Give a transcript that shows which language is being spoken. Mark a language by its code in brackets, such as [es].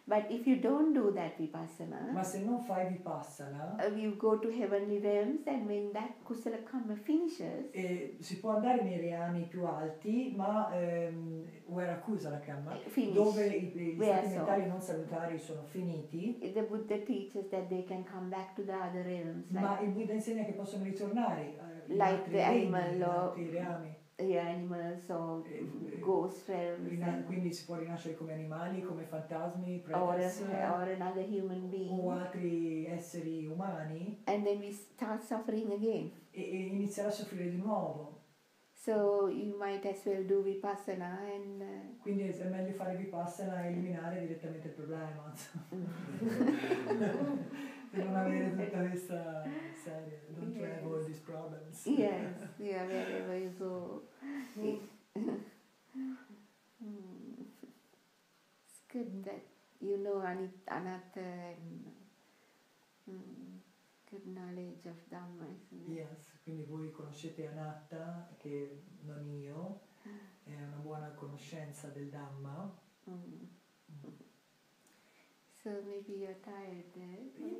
[en] But if you don't do that Vipassana, [it] ma se non fai Vipassana, [en] you go to heavenly realms, and when that kusala karma finishes, [it] si può andare nei reami più alti, ma [en] where kusala karma, [it] dove i stati mentali non salutari sono finiti. [en] The Buddha teaches that they can come back to the other realms. [it] Ma il Buddha insegna che possono ritornare in [en] like [it] altri [en] the animal [it] altri reami. [en] Animals or ghost realms. [it] Quindi si può rinascere come animali, come fantasmi, pretas, [en] or another human being. [it] O altri esseri umani. [en] And then we start suffering again. [it] E iniziare a soffrire di nuovo. [en] So you might as well do Vipassana and... [it] Quindi è meglio fare Vipassana e eliminare direttamente il problema. Per non avere tutta questa serie. [en] Don't have all these problems. Yes, yeah, wherever you go. It's good that you know Anatta and good knowledge of Dhamma, isn't it? [it] Yes, quindi voi conoscete Anatta, che non io, è una buona conoscenza del Dhamma. [en] So maybe you're tired there?